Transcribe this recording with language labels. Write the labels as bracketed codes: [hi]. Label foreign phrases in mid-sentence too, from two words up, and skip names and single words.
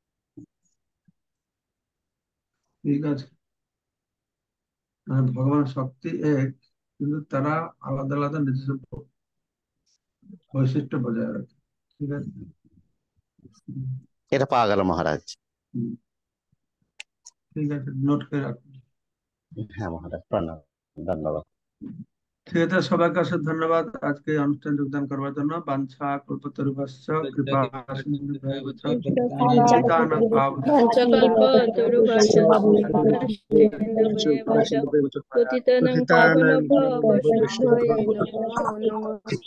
[bn] ঠিক আছে, ভগবান শক্তি এক, কিন্তু তারা আলাদা আলাদা নিজস্ব বৈশিষ্ট্য বজায় রাখে। ঠিক আছে। এটা পাওয়া গেল মহারাজ। হুম, ঠিক আছে, নোট করে রাখুন। হ্যাঁ মহারাজ, প্রণাম, ধন্যবাদ। ঠিক আছে, সবাইকে অশেষ ধন্যবাদ আজকে অনুষ্ঠান যোগদান করবার জন্য। [sa] বাঞ্ছা কল্পতরুভ্যশ্চ কৃপা সিন্ধুভ্যেব চ পতিতানাং পঞ্চকল্পতরুভ্যশ্চ পতিতানাং পাবনেভ্যো বৈষ্ণবেভ্যো নমো নমঃ।